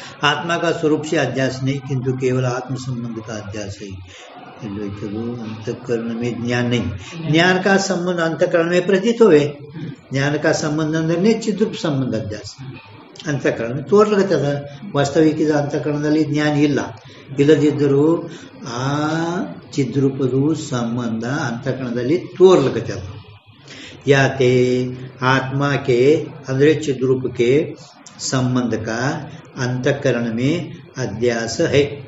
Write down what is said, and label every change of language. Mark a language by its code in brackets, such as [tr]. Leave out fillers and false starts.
[hi] आत्मा का स्वरूप से अध्यास नहीं, किंतु केवल आत्म संबंध का अध्यास है. अंतःकरण में ज्ञान नहीं. ज्ञान का संबंध अंतःकरण में प्रतीत हुए. ज्ञान का संबंध अंदर चिद्रूप संबंध अध्यास ಅಂತಃಕರಣ ತೋರ್ಲಕತ್ತದ. [kn] ವಾಸ್ತವಿಕ ಅಂತಃಕರಣದಲ್ಲಿ ಜ್ಞಾನ ಇಲ್ಲ. ಇಲ್ಲದಿದ್ದರೂ ಆ ಚಿದ್ರೂಪದು ಸಂಬಂಧ ಅಂತಃಕರಣದಲ್ಲಿ ತೋರ್ಲಕತ್ತದ. [hi] ಯಾತೆ आत्मा के अंदर चिद्रूप के संबंध का अंतःकरण में अध्यास है.